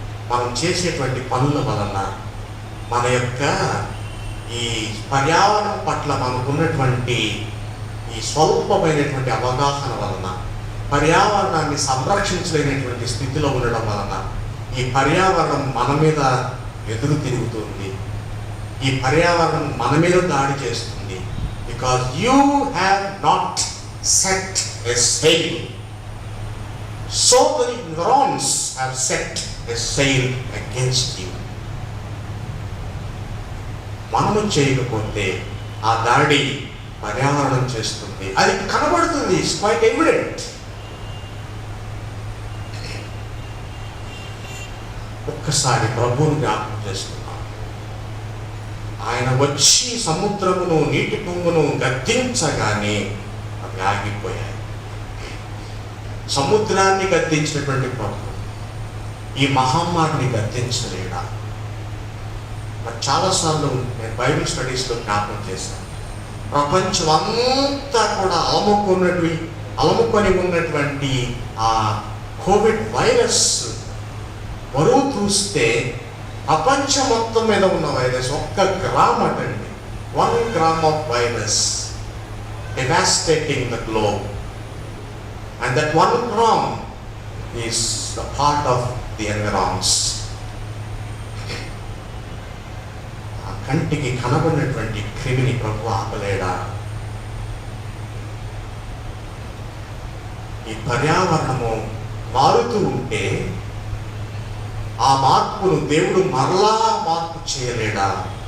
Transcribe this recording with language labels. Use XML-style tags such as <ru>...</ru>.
<te>మనం చేసేటువంటి పనుల వలన, మన యొక్క ఈ పర్యావరణం పట్ల మనకున్నటువంటి ఈ స్వల్పమైనటువంటి అవగాహన వలన, పర్యావరణాన్ని సంరక్షించలేనటువంటి స్థితిలో ఉండడం వలన ఈ పర్యావరణం మన మీద ఎదురు తిరుగుతుంది. ఈ పర్యావరణం మన మీద దాడి చేస్తుంది.</te> <en>Because you have not set a sail. So the ignorance have set a sail against you.</en> <te>మనము చేయకపోతే ఆ దాడి పర్యావరణం చేస్తుంది. అది కనబడుతుంది.</te> <en>It's quite evident.</en> <te>ఒక్కసారి ప్రభువుని జ్ఞాపకం చేసుకున్నాం. ఆయన వచ్చి సముద్రమును, నీటి పొంగును గద్దించగానే అవి ఆగిపోయాయి. సముద్రాన్ని గద్దించినటువంటి ప్రభు ఈ మహమ్మారిని గద్దించలేడా? మరి చాలాసార్లు నేను బైబిల్ స్టడీస్లో జ్ఞాపకం చేశాను. ప్రపంచం అంతా కూడా అలముకొని ఉన్నటువంటి ఆ కోవిడ్ వైరస్ బరువు చూస్తే ప్రపంచం మొత్తం మీద ఉన్న virus 1 gram అటండి.</te> <en>1 gram of virus devastating the globe. And that 1 gram is a part of the environs.</en> <te>ఆ కంటికి కనబడినటువంటి క్రిమిని ప్రభు ఆపలేడా? ఈ పర్యావరణము మారుతూ ఉంటే ఆ మార్పును దేవుడు మరలా మార్పు చేయలేడా?</te>